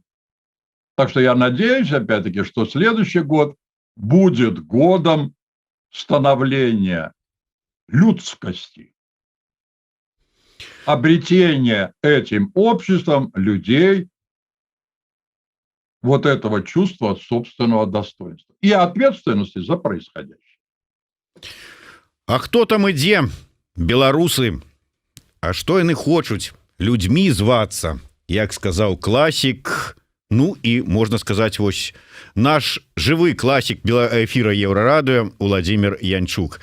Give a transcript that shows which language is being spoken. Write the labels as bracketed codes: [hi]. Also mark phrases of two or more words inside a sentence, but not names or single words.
[ru] Так что я надеюсь, опять-таки, что следующий год будет годом становления людскости, обретения этим обществом людей вот этого чувства собственного достоинства и ответственности за происходящее. [be] А хто там ідзе? Беларусы. А што яны хочуць? Людьми звацца, як сказаў класік. Ну і можна сказаць, вось наш жывы класік эфира Еўрарадыё Владимир Янчук.